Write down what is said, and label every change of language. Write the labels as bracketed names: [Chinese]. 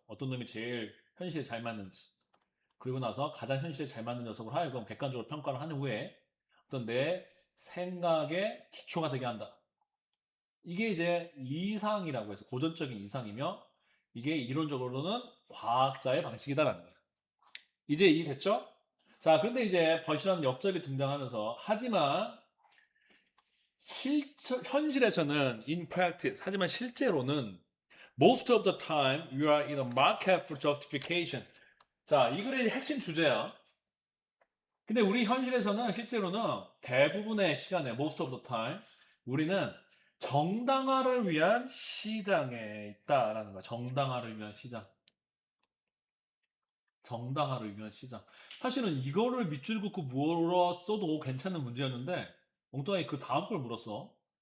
[Korean] 어떤 놈이 제일 현실에 잘 맞는지. 그리고 나서 가장 현실에 잘 맞는 녀석을 하여금 객관적으로 평가를 한 후에 어떤 내 생각의 기초가 되게 한다. 이게 이제 이상이라고 해서 고전적인 이상이며 이게 이론적으로는 과학자의 방식이다라는 거예요. 이제 이해됐죠? 자, 그런데 이제 벗이라는 역접이 등장하면서 하지만 현실에서는 [English] in practice [Korean] 하지만 실제로는 [English] most of the time you are in a market for justification. [Korean] 자, 이 글의 핵심 주제야. 근데 우리 현실에서는 실제로는 대부분의 시간에 [English] most of the time [Korean] 우리는 정당화를 위한 시장에 있다라는 거야. 정당화를 위한 시장. 정당화를 위한 시장. 사실은 이거를 밑줄 긋고 물었어도 괜찮은 문제였는데 엉뚱하게 그 다음 걸 물었어.